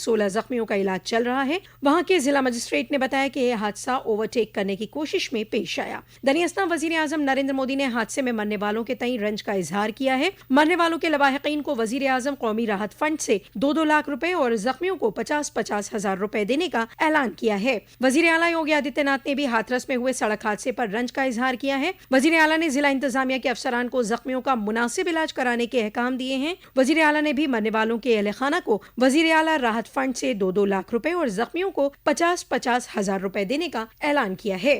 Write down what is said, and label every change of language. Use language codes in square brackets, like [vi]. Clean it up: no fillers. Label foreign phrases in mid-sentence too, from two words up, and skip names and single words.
[ur] 16 زخمیوں کا علاج چل رہا ہے۔ وہاں کے ضلع مجسٹریٹ نے بتایا کہ یہ حادثہ اوورٹیک کرنے کی کوشش میں پیش آیا۔ دراصل وزیر اعظم نریندر مودی نے حادثے میں مرنے والوں کے تئیں رنج کا اظہار کیا ہے۔ مرنے والوں کے لواحقین کو وزیر اعظم قومی راحت فنڈ سے 2-2 لاکھ روپے اور زخمیوں کو 50-50 ہزار روپے دینے کا اعلان کیا ہے۔ وزیر اعلیٰ یوگی آدتیہ ناتھ نے بھی ہاتھرس میں ہوئے سڑک حادثے پر رنج کا اظہار کیا ہے۔ وزیر اعلیٰ نے ضلع انتظامیہ کے افسران کو زخمیوں کا مناسب علاج کرانے کے احکام دیے ہیں۔ وزیر اعلیٰ نے بھی مرنے والوں کے اہل خانہ کو وزیر اعلیٰ راحت فنڈ سے 2-2 لاکھ روپے اور زخمیوں کو 50-50 ہزار روپے دینے کا اعلان کیا ہے۔